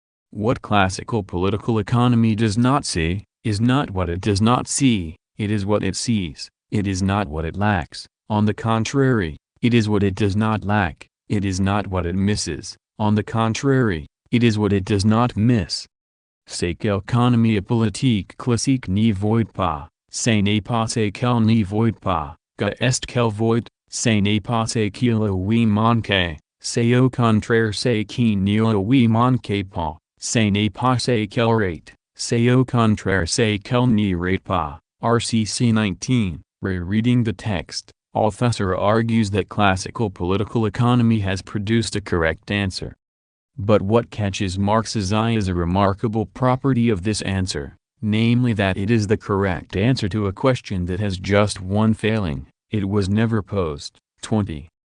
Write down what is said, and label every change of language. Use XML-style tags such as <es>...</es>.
<en>What classical political economy does not see, is not what it does not see, it is what it sees. It is not what it lacks, on the contrary, it is what it does not lack. It is not what it misses, on the contrary, it is what it does not miss.</en> <fr>C'est qu'économie politique classique n'y voit pas, ce n'est pas ce qu'elle n'y voit pas, qu'est-ce qu'elle voit, ce n'est pas ce qu'il lui manque, c'est au contraire ce qui ne lui manque pas, ce n'est pas ce qu'elle rate, c'est au contraire ce qu'elle n'y rate pas.</fr> <en>RCC 19, Rereading the text, Althusser argues that classical political economy has produced a correct answer. But what catches Marx's eye is a remarkable property of this answer, namely that it is the correct answer to a question that has just one failing: it was never posed. 20.</en>